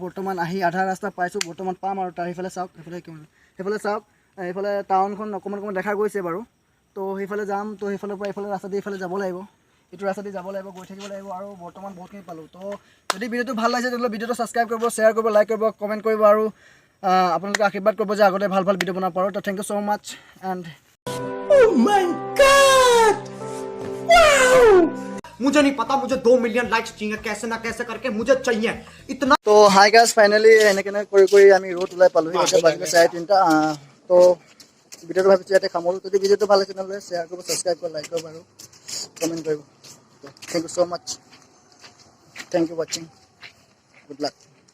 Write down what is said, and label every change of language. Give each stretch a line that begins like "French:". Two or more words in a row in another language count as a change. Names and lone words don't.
Assamese: বৰ্তমান আহি আধা ৰাস্তা পাইছোঁ বৰ্তমান পাম আৰু তাৰ সেইফালে চাওক সেইফালে চাওক এইফালে টাউনখন অকণমান দেখা গৈছে বাৰু তো সেইফালে যাম তো সেইফালৰ পৰা এইফালে ৰাস্তা দি এইফালে যাব লাগিব এইটো ৰাস্তা দি যাব লাগিব গৈ থাকিব লাগিব আৰু বৰ্তমান বহুতখিনি পালোঁ তো যদি ভিডিঅ'টো ভাল লাগিছে তেতিয়াহ'লে ভিডিঅ'টো ছাবস্ক্ৰাইব কৰিব শ্বেয়াৰ কৰিব লাইক কৰিব কমেণ্ট কৰিব আৰু আপোনালোকে আশীৰ্বাদ কৰিব যে আগতে ভাল ভিডিঅ' বনাব পাৰোঁ তো
English: thank you so much and
Hindi: मुझे नहीं पता मुझे 2
English: million likes
Hindi: चाहिए कैसे ना कैसे करके मुझे चाहिए इतना
Assamese: তো
English: hi guys
Assamese: ফাইনেলি এনেকৈ কৰি আমি ৰ'দ ওলাই পালোঁ এতিয়া বাজিলে 3:30 তো ভিডিঅ'টো ভাবিছোঁ ইয়াতে সামৰোঁ যদি ভিডিঅ'টো ভাল লাগিছে তেনেহ'লে শ্বেয়াৰ কৰিব ছাবস্ক্ৰাইব কৰিব লাইক কৰিব আৰু কমেণ্ট কৰিব
English: thank you so much thank you watching good luck